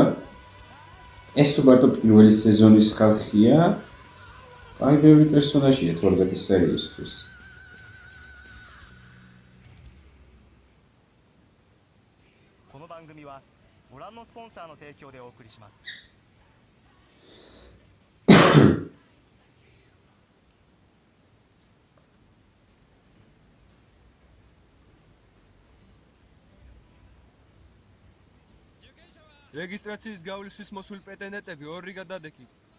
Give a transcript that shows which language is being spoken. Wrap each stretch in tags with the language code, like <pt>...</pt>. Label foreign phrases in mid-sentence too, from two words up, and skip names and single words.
<ka>ეს თუ მარტო პირველი სეზონის ხალხია, აი ბევრი პერსონაჟია 12 სერიისთვის.</ka> <ja>この番組はご覧のスポンサーの提供でお送りします。</ja> <ka>რეგისტრაციის გავლისთვის მოსული პრეტენდენტები ორი გადადექით.</ka>